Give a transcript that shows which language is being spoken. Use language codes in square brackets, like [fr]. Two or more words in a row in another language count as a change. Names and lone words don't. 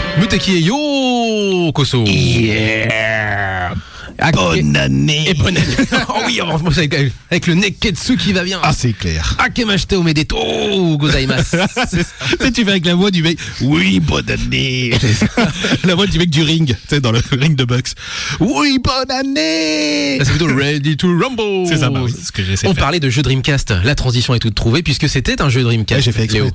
[fr] Muteki et yo Koso. Yeah. Bonne année. Et bonne année. Oh oui, avec le Neketsu qui va bien. Ah, c'est clair. [ja] あけまして おめでとう ございます. [fr] Tu fais avec la voix du mec. Oui, bonne année. La voix du mec du ring, tu sais, dans le ring de Bucks. Oui, bonne année. C'est plutôt Ready to Rumble. C'est ça, bah oui, c'est ce que j'essaie de On faire. parlait de jeu Dreamcast. La transition est toute trouvée puisque c'était un jeu Dreamcast. Ouais, j'ai fait exprès,